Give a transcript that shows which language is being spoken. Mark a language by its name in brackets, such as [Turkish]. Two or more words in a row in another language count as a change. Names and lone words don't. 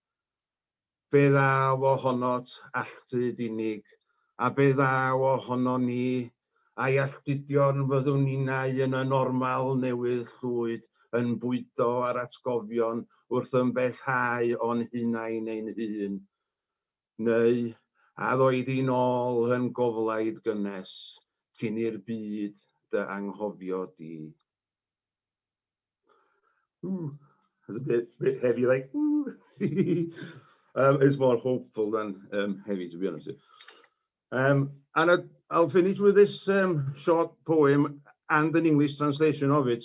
[Welsh] Be ddaw ohonot alltyd unig, a be ddaw ohono ni, a'i alltudion fyddwn ninnau yn y normal newydd llwyd, yn bwydo ar atgofion wrth ymbellhau o'n hunain ein hun. Neu, a ddoed I nôl yn goflaid gynnes, cyn i'r byd dy anghofio di. [English] It's a bit heavy, like, it's more hopeful than heavy, to be honest. And I'll finish with this short poem and an English translation of it.